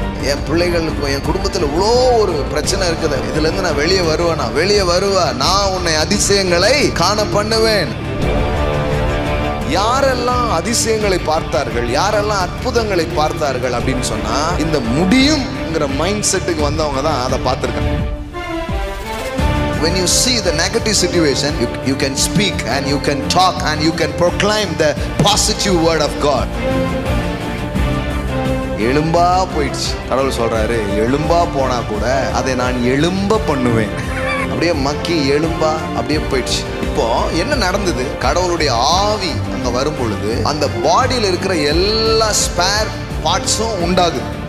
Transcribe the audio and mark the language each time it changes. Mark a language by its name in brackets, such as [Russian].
[Tamil] என் பிள்ளைகளுக்கு, என் குடும்பத்தில் இவ்வளோ ஒரு பிரச்சனை இருக்குது, இதுல இருந்து நான் வெளியே வருவேனா? வெளியே வருவேன். நான் உன்னை அதிசயங்களை காண பண்ணுவேன். யாரெல்லாம் அதிசயங்களை பார்த்தார்கள், யாரெல்லாம் அற்புதங்களை பார்த்தார்கள் அப்படின்னு சொன்னா, இந்த முடியும்ங்கிற மைண்ட் செட்டுக்கு வந்தவங்க தான் அதை பார்த்திருக்காங்க. [English] When you see the negative situation, you can speak and you can talk and you can proclaim the positive word of God. [Tamil] எழும்பா போயிடுச்சு. கடவுள் சொல்றாரு, எழும்பா போனா கூட அதை நான் எழும்ப பண்ணுவேன். அப்படியே மக்கி எழும்பா அப்படியே போயிடுச்சு. இப்போ என்ன நடந்தது? கடவுளுடைய ஆவி அங்க வரும் பொழுது அந்த பாடியில் இருக்கிற எல்லா ஸ்பேர் பார்ட்ஸும் உண்டாகுது.